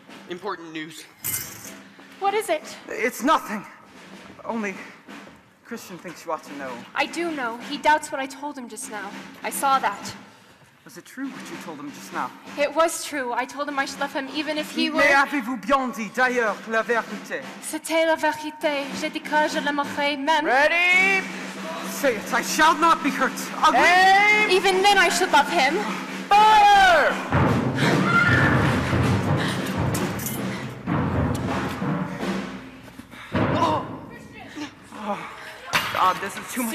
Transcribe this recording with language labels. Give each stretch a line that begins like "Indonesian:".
English: Important news. What is it? It's nothing. Only Christian thinks you ought to know. I do know. He doubts what I told him just now. I saw that. Was it true what you told him just now? It was true. I told him I should love him even if he were...
French: Mais avez-vous bien dit d'ailleurs la vérité? C'était la vérité. J'ai dit que je l'aimerais même.
English: Ready? Say it. I shall not be hurt. Ugly. Aim. Even then I should love him. Fire! Oh, God, this is too much